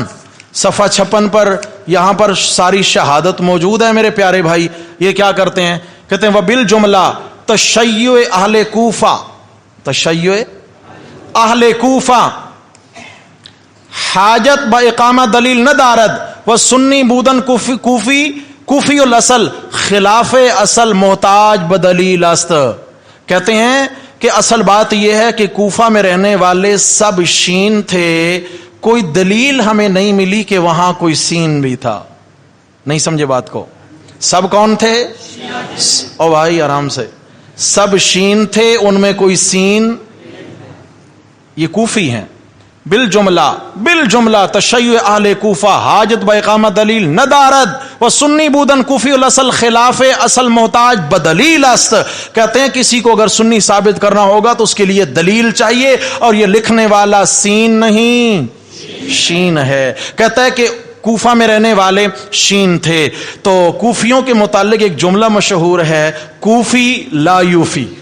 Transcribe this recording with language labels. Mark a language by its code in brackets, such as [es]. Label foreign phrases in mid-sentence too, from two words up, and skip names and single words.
[ur] صفحہ 56 پر یہاں پر ساری شہادت موجود ہے. میرے پیارے بھائی, یہ کیا کرتے ہیں؟ کہتے ہیں [fa] وبالجملہ تشیع اہل کوفہ, تشیع اہل کوفہ حاجت با اقامہ دلیل نہ دارد و سنی بودن کوفی الاصل خلاف اصل محتاج بدلیل است. [ur] کہتے ہیں کہ اصل بات یہ ہے کہ کوفہ میں رہنے والے سب شین تھے، کوئی دلیل ہمیں نہیں ملی کہ وہاں کوئی سین بھی تھا. نہیں سمجھے بات کو؟ سب کون تھے؟ او بھائی آرام سے، سب شین تھے، ان میں کوئی سین. یہ کوفی ہیں. [fa] بالجملہ تشیع اہل کوفہ حاجت با اقامت دلیل ندارد و سنی بودن کوفی الاصل خلاف اصل محتاج بدلیل است. [ur] کہتے ہیں کسی کو اگر سنی ثابت کرنا ہوگا تو اس کے لیے دلیل چاہیے، اور یہ لکھنے والا سین نہیں شین ہے. کہتا ہے کہ کوفہ میں رہنے والے شین تھے. تو کوفیوں کے متعلق ایک جملہ مشہور ہے، [ar] کوفی لا یوفی.